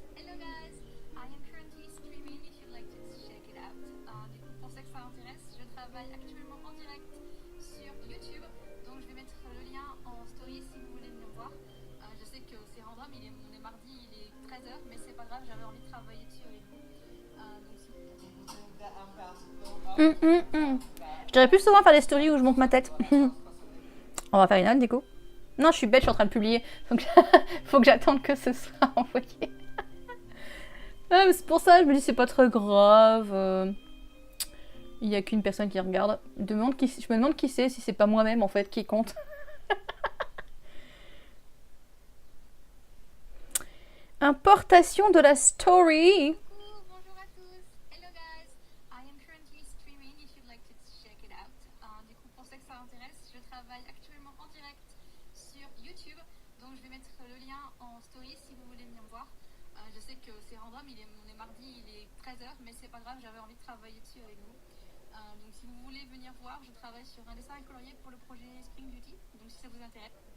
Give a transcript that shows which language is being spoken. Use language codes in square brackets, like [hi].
[en] Hello guys, I am currently streaming if you'd like to check it out. [fr] Du coup, pour ceux que ça intéresse, je travaille actuellement en direct sur YouTube. Donc je vais mettre le lien en story si vous voulez venir voir. Je sais que c'est random, on est mardi, il est 13h, mais c'est pas grave, j'avais envie de travailler dessus avec vous. Donc si Je devrais plus souvent faire des stories où je monte ma tête. On va faire une autre du coup. Non, je suis bête, je suis en train de publier. Donc, faut que j'attende que ce soit envoyé. C'est pour ça, je me dis, c'est pas très grave. Il n'y a qu'une personne qui regarde. Je me demande qui c'est, si c'est pas moi-même en fait qui compte. Importation de la story. bonjour à tous. [en] Hello guys, I am currently streaming if you'd like to check it out. [fr] Du coup, pour ceux que ça intéresse, je travaille actuellement en direct sur YouTube. Donc je vais mettre le lien en story si vous voulez venir voir. Je sais que c'est random, on est mardi, il est 13h, mais c'est pas grave, j'avais envie de travailler dessus avec vous. Donc si vous voulez venir voir, je travaille sur un dessin colorié pour le projet Spring Beauty. Donc si ça vous intéresse.